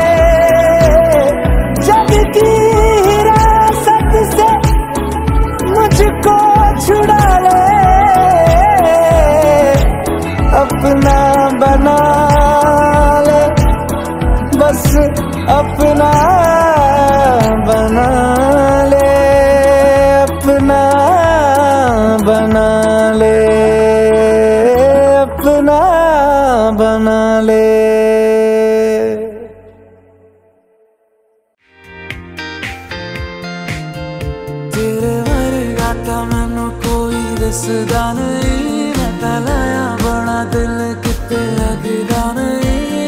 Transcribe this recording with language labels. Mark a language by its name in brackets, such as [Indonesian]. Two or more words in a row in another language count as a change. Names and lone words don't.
[Hindi] जब की हिरासत से मुझको छुड़ा ले, अपना बना ले, बस अपना बना ले, अपना बना ले, अपना बना ले। [Punjabi] ਤੇਰੇ ਵਰਗਾ ਤਾਂ ਮੈਨੂੰ ਕੋਈ ਦੱਸਦਾ ਨਹੀਂ, ਮੈਂ ਤਾਂ ਲਾਇਆ ਬੜਾ ਦਿਲ ਕਿਤੇ ਲੱਗਦਾ ਨਹੀਂ।